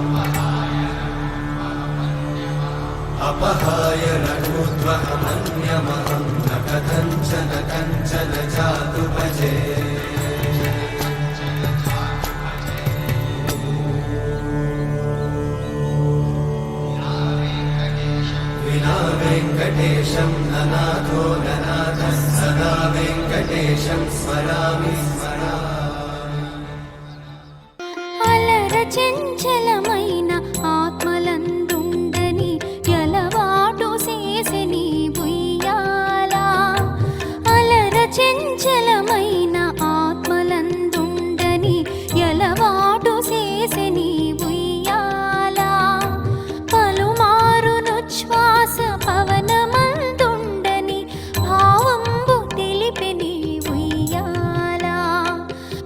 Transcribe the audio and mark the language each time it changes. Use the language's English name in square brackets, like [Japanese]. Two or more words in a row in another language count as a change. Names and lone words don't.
[Sanskrit] अपहाय रघुत्वहमन्यमहं न कथञ्चन जातु भजे विना वेङ्कटेशं ननाथो ननाथः सदा वेङ्कटेशं स्मरामि [Telugu] అలర చెంచలమైన ఆత్మలందుండని ఎలవాటు చేసెని బుయ్యాలా అలర చెంచలమైన ఆత్మలందుండని ఎలవాటు చేసెని బుయ్యాలా పలుమారును శ్వాస పవనమందుండని భావంబు తెలిపెని ఉయ్యాలా